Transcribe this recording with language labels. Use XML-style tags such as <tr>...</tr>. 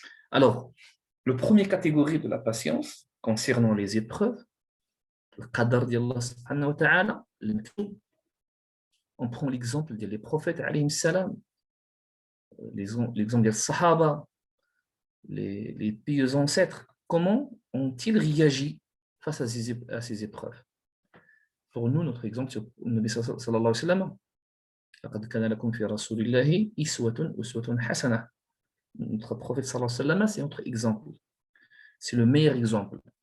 <fr>Alors, la première catégorie de la patience concernant les épreuves, le qadar d'Allah subhanahu wa ta'ala, on prend l'exemple des prophètes alayhim salam, l'exemple des sahaba, les pieux ancêtres. Comment ont-ils réagi face à ces épreuves? Pour nous, notre exemple, c'est le Nabi sallallahu alayhi wa sallam.</fr> <ar>لقد كان لكم في رسول الله أسوة حسنة.</ar> <fr>Notre prophète sallallahu alayhi wa sallam, c'est notre exemple. C'est le meilleur exemple.</fr>